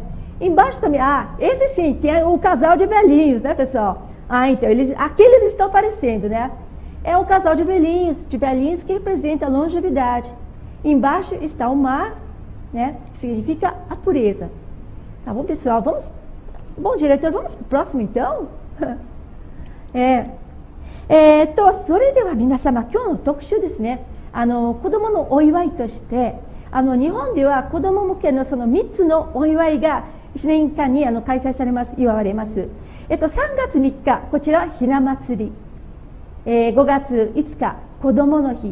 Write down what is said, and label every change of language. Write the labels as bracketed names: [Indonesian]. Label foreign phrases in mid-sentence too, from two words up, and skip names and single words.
[Portuguese] Embaixo também, esse sim, tem o casal de velhinhos, né, pessoal? Então, aqui eles estão aparecendo, né? É um casal de velhinhos que representa a longevidade. Embaixo está o mar, né, que significa a pureza. Tá bom, pessoal? Bom, diretor, vamos para o próximo, então? [Japanese] それでは皆様、今日の特集ですね。子どものお祝いとして、日本では子ども向けのその3つのお祝いが1年間に開催されます、祝われます。3月3日、こちらはひな祭り。5月5日、子どもの日。